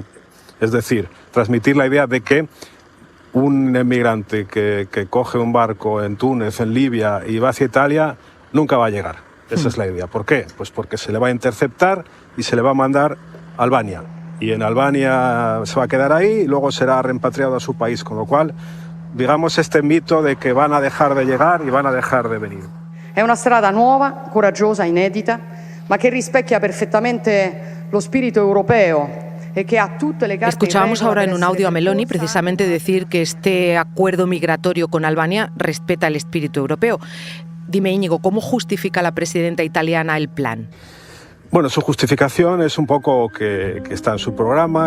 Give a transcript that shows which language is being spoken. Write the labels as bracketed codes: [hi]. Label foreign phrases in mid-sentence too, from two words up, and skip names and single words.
[es] Es decir, transmitir la idea de que un emigrante que coge un barco en Túnez, en Libia y va hacia Italia, nunca va a llegar. Esa es la idea. ¿Por qué? Pues porque se le va a interceptar y se le va a mandar a Albania. Y en Albania se va a quedar ahí y luego será repatriado a su país. Con lo cual, digamos, este mito de que van a dejar de llegar y van a dejar de venir. [it] È una strada nuova, coraggiosa, inedita, ma che rispecchia perfettamente lo spirito europeo. [es] Escuchábamos ahora en un audio a Meloni precisamente decir que este acuerdo migratorio con Albania respeta el espíritu europeo. Dime, Íñigo, ¿cómo justifica la presidenta italiana el plan? Bueno, su justificación es un poco que está en su programa.